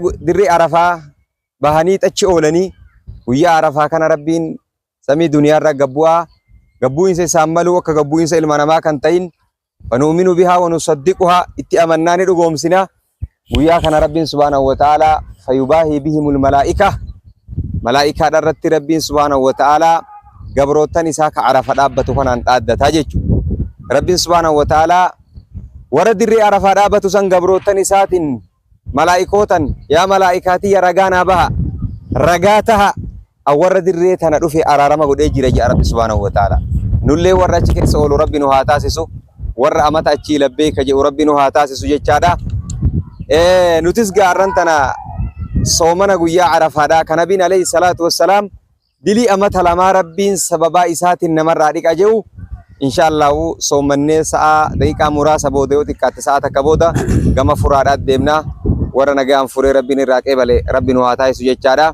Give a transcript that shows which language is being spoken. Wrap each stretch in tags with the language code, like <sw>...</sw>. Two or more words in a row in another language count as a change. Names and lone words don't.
<om>dirree Arafaa bahanii xachi oolanii guyyaa Arafaa kana Rabbiin samii duniyaarra gabbu'insa isaan malu akka gabbu'insa ilma namaa kan ta'in</om> <ar>ونؤمن بها ونصدقها</ar> <om>itti amannaani dhugoomsina guyyaa kana Rabbiin</om> <ar>سبحانه وتعالى فيباهي بهم الملائكة</ar> <om>Malaa'ika irratti Rabbiin</om> <ar>سبحانه وتعالى</ar> <om>gabrootan isaa ka Arafa dhaabbatu kanaan dhaaddataa jechuudha. Rabbiin</om> <ar>سبحانه وتعالى</ar> <om>warra dirree Arafaa dhaabbatu san gabrootan isaatiin malaa'ikootan yaa malaa'ikaatii ya ragaa naa baha ragaa taha warra dirree tana dhufe araarama godhee jira jedha Rabbi</om> <ar>سبحانه وتعالى.</ar> <om>Nullee warra achi keessa oolu Rabbi nu haa taasisu warra amata achii labbee ka jedhu Rabbi nu haa taasisu jechaadha. Nutis gaarran tana soomana guyyaa Arafaadhaa kan Nabiin</om> <ar>عليه الصلاة والسلام</ar> <om>dilii amata lamaa Rabbiin sababaa isaatiin namarraa dhiqa jedhu inshallah soomannee sa'a daqiiqaa muraasa booda yoo xiqqaate sa'a takka booda gama furaadhaatti deemna warra nagaan furee Rabbiin irraa qeebale Rabbi nu haa taasisu jechaadha.</om>